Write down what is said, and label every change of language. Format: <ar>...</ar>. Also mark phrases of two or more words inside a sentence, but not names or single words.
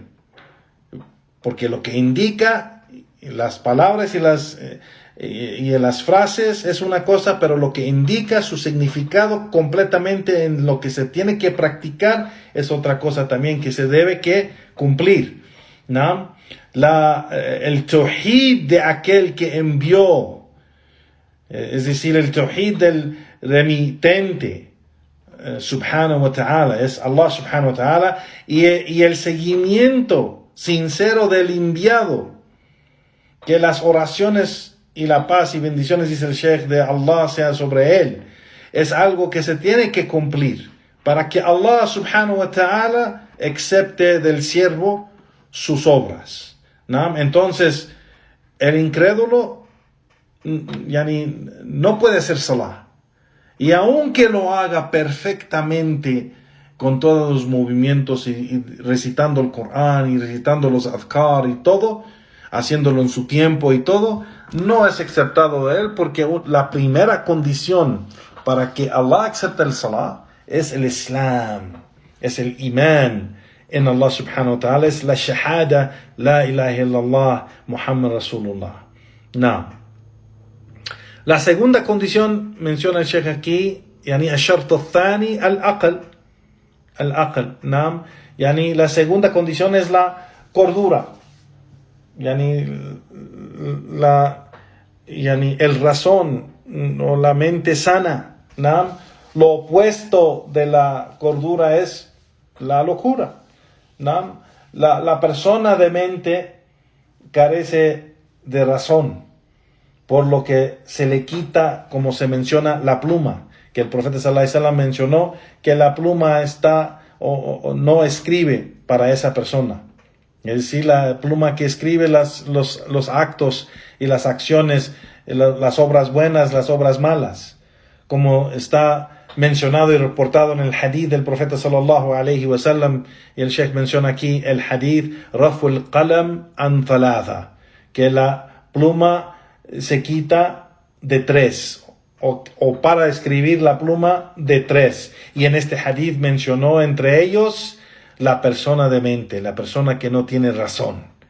<es>Porque lo que indica las palabras y las frases es una cosa, pero lo que indica su significado completamente en lo que se tiene que practicar es otra cosa también que se debe que cumplir, ¿no? El tawhid de aquel que envió, es decir, el tawhid del remitente,</es> <ar>سبحانه وتعالى, es الله سبحانه وتعالى,</ar> <es>y el seguimiento sincero del enviado, que las oraciones y la paz y bendiciones, dice el Sheikh, de Allah sea sobre él, es algo que se tiene que cumplir para que</es> <ar>الله سبحانه وتعالى</ar> <es>acepte del siervo sus obras, ¿no? Entonces el incrédulo no puede hacer salah, y aunque lo haga perfectamente con todos los movimientos y recitando el Corán y recitando los adhkar y todo, haciéndolo en su tiempo y todo, no es aceptado de él, porque la primera condición para que Allah acepte el salah es el Islam, es el iman en</es> <ar>الله سبحانه وتعالى,</ar> <es>es la shahada,</es> <ar>لا إله إلا الله، محمد رسول الله.</ar> <es>No. La segunda condición, menciona el Sheikh aquí,</es> <ar>الشرط الثاني العقل, نعم,</ar> <es>la segunda condición es la cordura, el razón o la mente sana, ¿no? Lo opuesto de la cordura es la locura, ¿no? La persona de mente carece de razón, por lo que se le quita, como se menciona, la pluma, que el profeta</es> <ar>صلى الله عليه وسلم</ar> <es>mencionó que la pluma está o no escribe para esa persona. Es decir, la pluma que escribe los actos y las acciones, las obras buenas, las obras malas, como está mencionado y reportado en el hadith del profeta</es> <ar>صلى الله عليه وسلم.</ar> <es>Y el Sheikh menciona aquí el hadith</es> <ar>رفع القلم عن ثلاثة,</ar> <es>que la pluma se quita de 3, o para escribir la pluma de 3, y en este hadith mencionó entre ellos la persona de mente, la persona que no tiene razón.</es>